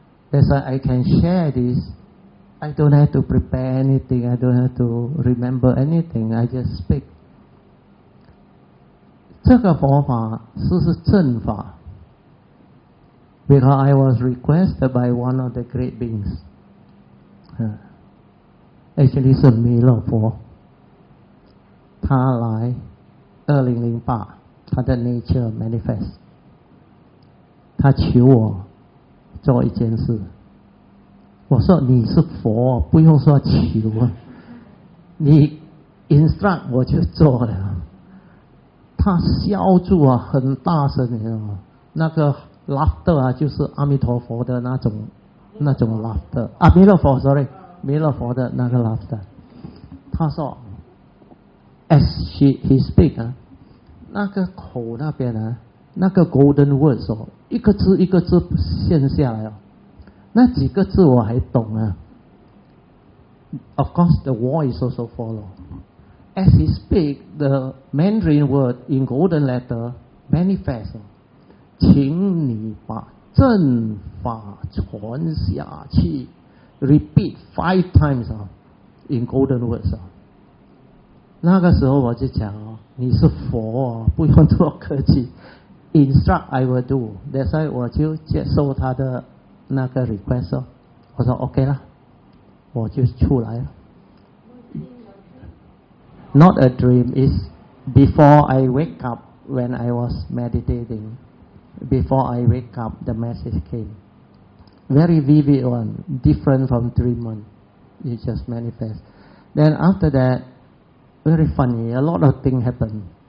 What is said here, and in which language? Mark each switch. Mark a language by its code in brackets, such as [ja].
[en] That's why I can share this. I don't have to prepare anything. I don't have to remember anything. I just speak. [zh] 这个佛法是正法。 [en] Because I was requested by one of the great beings. Actually [zh] 是弥勒佛。他来2008，他的 [en] nature manifest。 [zh] 他求我做一件事。我说你是佛，不用说求你 instruct 我就做了。他笑住很大声，你知道吗？那个 laughter 就是阿弥陀佛的那种 laughter 弥勒佛 sorry 弥勒佛的那个 laughter。他说 [en] as he speak [zh] 那个口那边那个 [en] golden words [zh] 一个字一个字现下来那几个字我还懂 [en] Of course the voice also follow. as he speak, the Mandarin word in golden letter manifest. [zh] 请你把正法传下去 ， [en] repeat 5 times in golden words [zh] 那个时候我就讲你是佛不用多客气 ， [en] instruct I will do。 that's why [zh] 我就接受他的那个 request 我说 OK 啦，我就出来了。 [en] Not a dream is before I wake up when I was meditating. Before I wake up, the message came. Very vivid one, different from dream one. It just manifest. Then after that, very funny. A lot of things happened.